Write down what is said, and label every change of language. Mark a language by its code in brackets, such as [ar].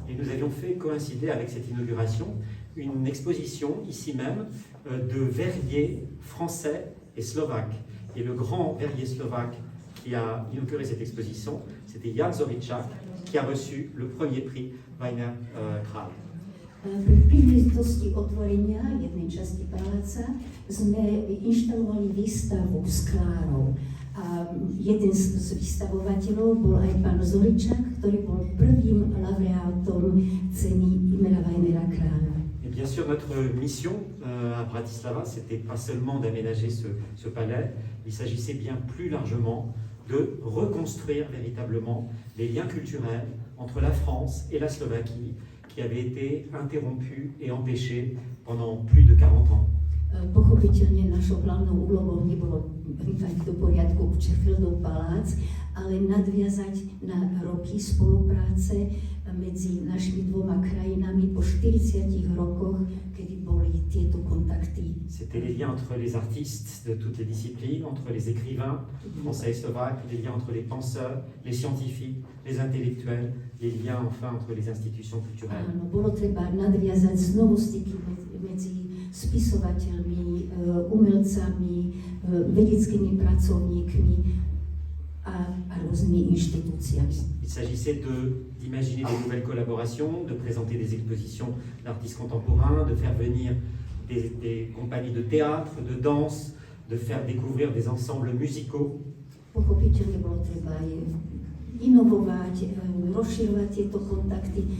[fr] Et nous avions fait coïncider avec cette inauguration une exposition ici même de verriers français et slovaques. Et le grand verrier slovaque qui a inauguré cette exposition, c'était Jan Zoričák, qui a reçu le premier prix Weiner Král. [sk] Pri príležitosti otvorenia jednej časti paláca sme inštalovali výstavu sklárov. A jeden z vystavovateľov bol aj pán Zoričák, ktorý bol prvým laureátom ceny Imra Weinera Kráľa. [fr] Et bien sûr, notre mission à Bratislava, c'était pas seulement d'aménager ce palais, il s'agissait bien plus largement de reconstruire véritablement les liens culturels entre la France et la Slovaquie, qui avaient été interrompus et empêchés pendant plus de 40 ans. [sk] Pochopiteľne našou hlavnou úlohou nebolo dať do poriadku Kuchurfeldov palác, ale nadviazať na roky spolupráce medzi našimi dvoma krajinami po 40 rokoch, kedy boli tieto kontakty [fr] C'était les liens entre les artistes de toutes les disciplines, entre les écrivains français et slovaques, les liens entre les penseurs, les scientifiques, les intellectuels, les liens enfin entre les institutions culturelles. [sk] Áno, bolo treba nadviazať znovu styky medzi spisovateľmi, umelcami, vedeckými pracovníkmi a rôznymi inštitúciami. [fr] Il s'agissait d'imaginer de nouvelles collaborations, de présenter des expositions d'artistes contemporains, de faire venir des compagnies de théâtre, de danse, de faire découvrir des ensembles musicaux. [sk] Pochopiteľne bolo treba aj inovovať, rozširovať tieto kontakty.